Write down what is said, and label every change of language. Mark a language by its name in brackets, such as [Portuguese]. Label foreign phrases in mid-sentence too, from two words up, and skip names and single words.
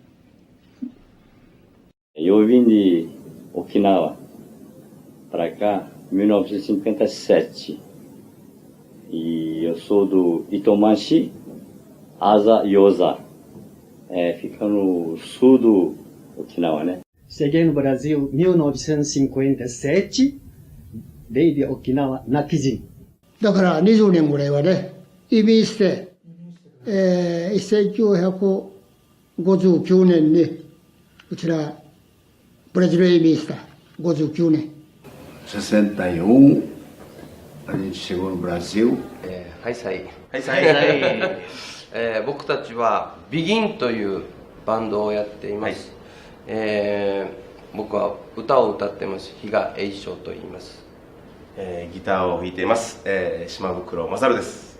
[Portuguese] Eu vim de Okinawa para cá em 1957. E eu sou do Itomanshi, Asa Yosa. Fica no sul do Okinawa, né? Cheguei no Brasil em 1957, veio de Okinawa, Nakijin. [Japanese] だから20年ぐらいはね、移民して、1959年にうちらブラジルへ移民した59年。 [Portuguese] 61 a gente chegou no Brasil. [Japanese] はいさい。僕たちはビギンというバンドをやっています。僕は歌を歌ってます。比嘉栄翔と言います。ギターを弾いています。島袋勝です。